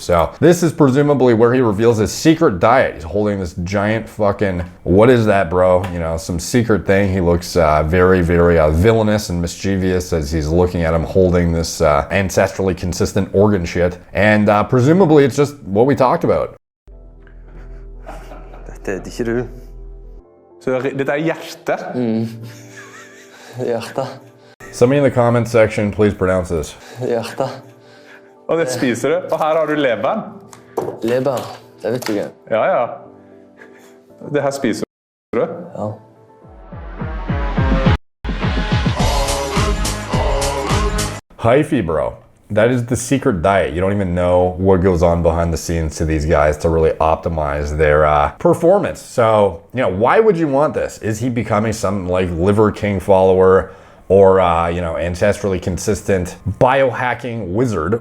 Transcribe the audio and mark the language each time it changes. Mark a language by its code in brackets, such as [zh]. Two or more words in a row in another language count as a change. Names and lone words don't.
[en] So this is presumably where he reveals his secret diet. He's holding this giant fucking, what is that, bro? Some secret thing. He looks very, very villainous and mischievous as he's looking at him holding this ancestrally consistent organ shit, and presumably it's just what we talked about. [no] Dette ikke du. Så dette hjerte? Hjerte. [en] Somebody in the comment section, please pronounce this. [no] Hjerte. Og det spiser du. Og her har du leveren. Leber, det vet du ikke. Ja. Det her spiser du. Ja. [en] Hyphy, bro. That is the secret diet. You don't even know what goes on behind the scenes to these guys to really optimize their performance. So, why would you want this? Is he becoming some like Liver King follower or, ancestrally consistent biohacking wizard?